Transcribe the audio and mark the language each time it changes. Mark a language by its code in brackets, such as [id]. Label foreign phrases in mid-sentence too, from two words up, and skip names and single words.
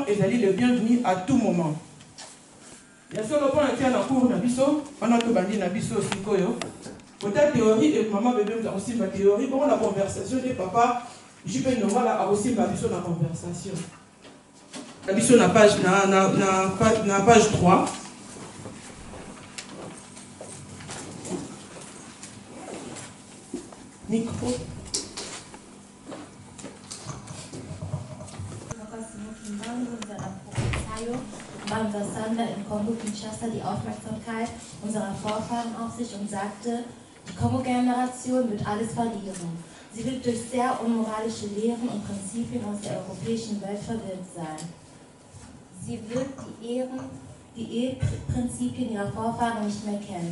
[ln] ezali [fr] le bienvenu à tout moment [ln] ya solo mpona tia na cour na biso wana tobandi na biso sikoyo kota théorie et mama bebe moto akosimba théorie bongo na conversation te papa jupe ndongala akosimba biso na conversation na biso na page na page 3 micro [de] Banda Sander in Kongo Kinshasa die Aufmerksamkeit unserer Vorfahren auf sich und sagte, Die Kongo-Generation wird alles verlieren. Sie wird durch sehr unmoralische Lehren und Prinzipien aus der europäischen Welt verwirrt sein. Sie wird die Eheprinzipien ihrer Vorfahren nicht mehr kennen.